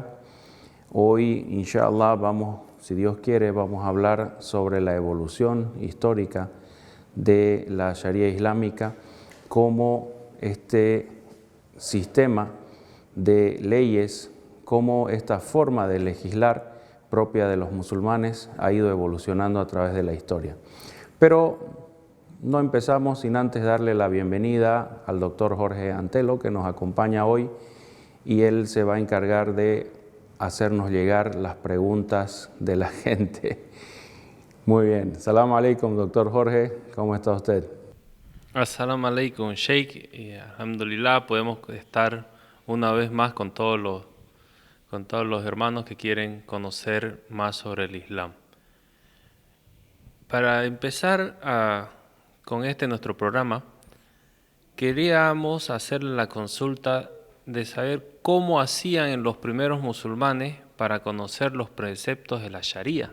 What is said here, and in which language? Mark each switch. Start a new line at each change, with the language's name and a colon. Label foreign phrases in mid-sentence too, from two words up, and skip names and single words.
Spanish: Hoy,
Arabic: إن شاء الله,
Spanish: si Dios quiere, vamos a hablar sobre la evolución histórica de la Sharia islámica, cómo este sistema de leyes, cómo esta forma de legislar propia de los musulmanes ha ido evolucionando a través de la historia. Pero no empezamos sin antes darle la bienvenida al doctor Jorge Antelo, que nos acompaña hoy, y él se va a encargar de hacernos llegar las preguntas de la gente. Muy bien.
Arabic: سلام عليكم,
Spanish: doctor Jorge. ¿Cómo está usted?
Arabic: السلام عليكم، شيخ.
Spanish: Y
Arabic: الحمد لله,
Spanish: podemos estar una vez más con todos los hermanos que quieren conocer más sobre el Islam. Para empezar con nuestro programa, queríamos hacer la consulta de saber cómo hacían los primeros musulmanes para conocer los preceptos de la Sharia.